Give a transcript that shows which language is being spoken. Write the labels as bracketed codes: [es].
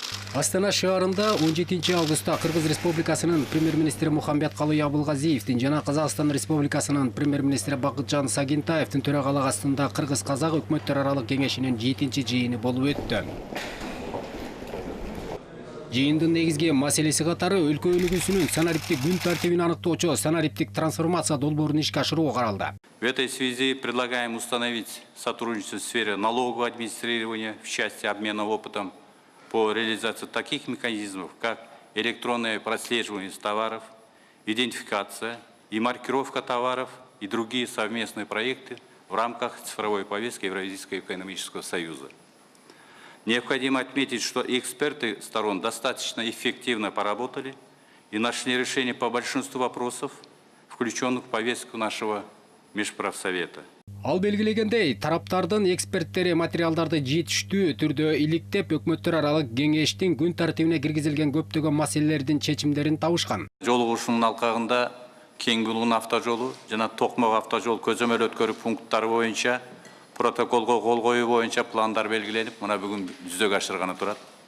[ky] Астана шаарында 17 августта Кыргыз Республикасынын премьер-министри Мухамбеткалы Абылгазиевдин жана Казакстан Республикасынын премьер-министри Бакытжан Сагинтаевдин төрагалык астында Кыргыз-Казак өкмөттөр аралык кеңешинин 7-чи жыйыны болуп өттү. Жыйындын негизги маселеси катары өлкө өнүгүүсүнүн санариптик күн тартибин аныктоочу санариптик трансформация долбоорун ишке ашыруу каралды. [ru] В этой связи предлагаем установить сотрудничество в сфере налогового администрирования в части обмена опытом по реализации таких механизмов, как электронное прослеживание товаров, идентификация и маркировка товаров и другие совместные проекты в рамках цифровой повестки Евразийского экономического союза. Необходимо отметить, что эксперты сторон достаточно эффективно поработали и нашли решение по большинству вопросов, включенных в повестку нашего Межправсовета. [ky] Ал белгилегендей, тараптардын эксперттери материалдарды жетиштүү түрдө иликтеп, өкмөттөр аралык кеңештин күн тартибине киргизилген көптөгөн маселелердин чечимдерин табышкан. Жолугушуунун алкагында Кең Булгун автожолу жана Токмок автожол көзөмөл өткөрүү пункттары боюнча протоколго кол коюу боюнча пландар белгиленип, мына бүгүн жүзөгө ашырганы турат.